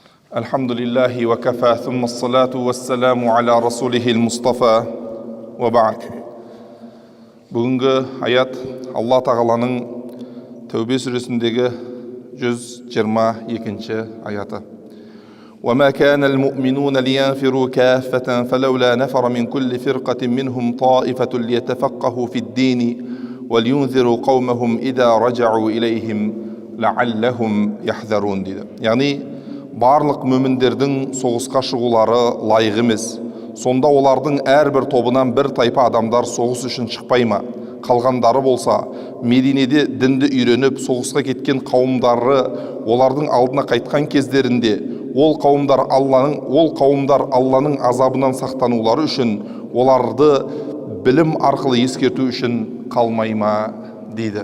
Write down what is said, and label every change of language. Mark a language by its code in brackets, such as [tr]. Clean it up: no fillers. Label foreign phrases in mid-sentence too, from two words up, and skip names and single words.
[ar] الحمد لله وكفى ثم الصلاة والسلام على رسوله المصطفى وبعد. [kk] Бүгінгі аят Алла тағаланың Тәубе сүресіндегі 122 аяты. [ar] وما كان المؤمنون لينفروا كافة فلولا نفر من كل فرقة منهم طائفة ليتفقهوا في الدين ولينذروا قومهم إذا رجعوا إليهم لعلهم يحذرون [kk] дейді. Яғни барлық мүміндердің соғысқа шығулары лайық емес. Сонда олардың әрбір тобынан бір тайпа адамдар соғыс үшін шықпай ма? Қалғандары болса, Мединеде дінді үйреніп соғысқа кеткен қауымдары олардың алдына қайтқан кездерінде, ол қауымдар Алланың азабынан сақтанулары үшін оларды білім арқылы ескерту үшін қалмай ма дейді.